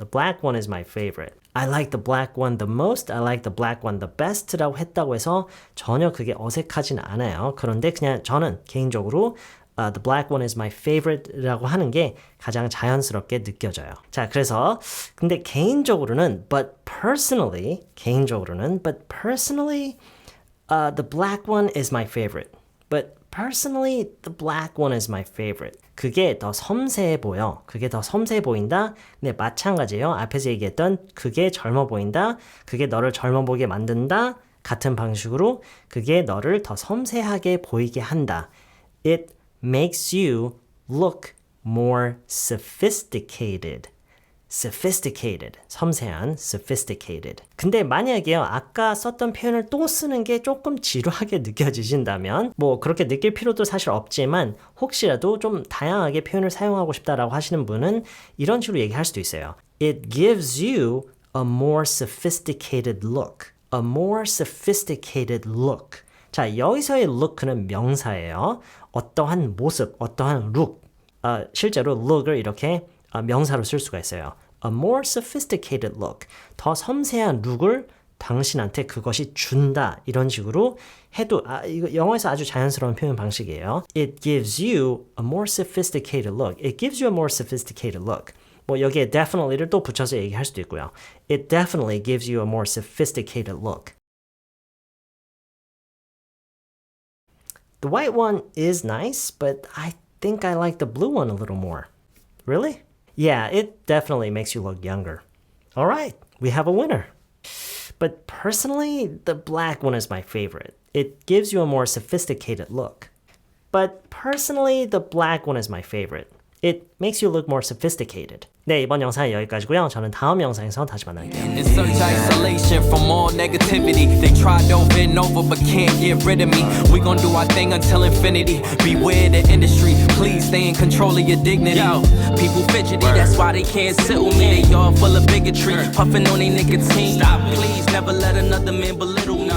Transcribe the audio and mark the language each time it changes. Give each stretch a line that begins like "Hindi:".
English: The black one is my favorite. I like the black one the most. I like the black one the best
Korean: 라고 했다고 해서 전혀 그게 어색하진 않아요. 그런데 그냥 저는 개인적으로
English: The black one is my favorite
Korean: 라고 하는 게 가장 자연스럽게 느껴져요. 자, 그래서 근데 개인적으로는
English: but personally the black one is my favorite. But personally the black one is my favorite.
Korean: 그게 더 섬세해 보여. 그게 더 섬세해 보인다. 네, 마찬가지예요. 앞에서 얘기했던 그게 젊어 보인다. 그게 너를 젊어 보게 만든다. 같은 방식으로 그게 너를 더 섬세하게 보이게 한다.
English: It makes you look more sophisticated. sophisticated,
Korean: 섬세한,
English: sophisticated.
Korean: 근데 만약에요, 아까 썼던 표현을 또 쓰는 게 조금 지루하게 느껴지신다면 뭐 그렇게 느낄 필요도 사실 없지만 혹시라도 좀 다양하게 표현을 사용하고 싶다라고 하시는 분은 이런 식으로 얘기할 수도 있어요.
English: It gives you a more sophisticated look. a more sophisticated look.
Korean: 자, 여기서의 look는 명사예요. 어떠한 모습, 어떠한 look. 실제로 look을 이렇게 명사로 쓸 수가 있어요.
English: A more sophisticated look.
Korean: 더 섬세한 룩을 당신한테 그것이 준다. 이런 식으로 해도 이거 영어에서 아주 자연스러운 표현 방식이에요.
English: It gives you a more sophisticated look. It gives you a more sophisticated look.
Korean: 뭐 여기에 definitely를 또 붙여서 얘기할 수도 있고요.
English: It definitely gives you a more sophisticated look. The white one is nice, but I think I like the blue one a little more. Really? Yeah, it definitely makes you look younger. All right, we have a winner. But personally, the black one is my favorite. It gives you a more sophisticated look. But personally, the black one is my favorite. It makes you look more sophisticated.
Korean: 네, 이번 영상은 여기까지고요. 저는 다음 영상에서 다시 만날게요.
English: In such isolation from all negativity, they tried over and over but can't get rid of me. We gon' do our thing until infinity. Beware the industry, please stay in control of your dignity. Yo, people fidgety, that's why they can't sit with me. They all full of bigotry, puffing on their nicotine. Stop, please, never let another man belittle